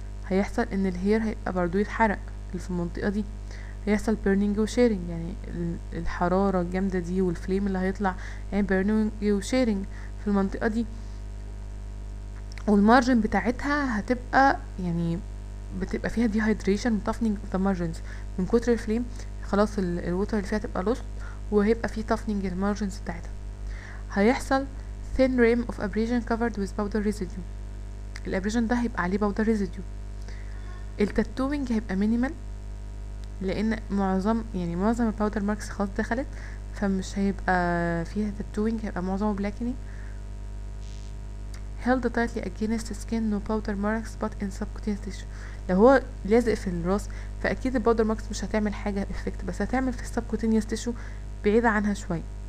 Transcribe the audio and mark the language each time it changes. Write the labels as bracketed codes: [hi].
[ar] هيحصل ان الهير هيبقى برضو يتحرق اللي في المنطقة دي، هيحصل burning وشيرنج، يعني الحرارة الجامدة دي والفليم اللي هيطلع يعني burning وشيرنج في المنطقة دي. والمارجن بتاعتها هتبقى يعني بتبقى فيها dehydration و [en] toughening of the margins [ar] من كتر الفليم، خلاص الوتر اللي فيها تبقى lost، وهيبقى فيه toughening المارجنز بتاعتها. هيحصل [en] thin rim of abrasion covered with powder residue، [ar] الابريجن ده هيبقى عليه [en] powder residue. [ar] التاتوينج هيبقى minimal لان معظم الباودر ماركس خلاص دخلت، فمش هيبقى فيها تاتوينج، هيبقى معظمه بلاكني. [en] held tightly against the skin no powder marks but in subcutaneous tissue، [ar] لو هو لازق في الراس فاكيد الباودر ماركس مش هتعمل حاجه افكت، بس هتعمل في السبكوتينيوس تيشو بعيده عنها شويه.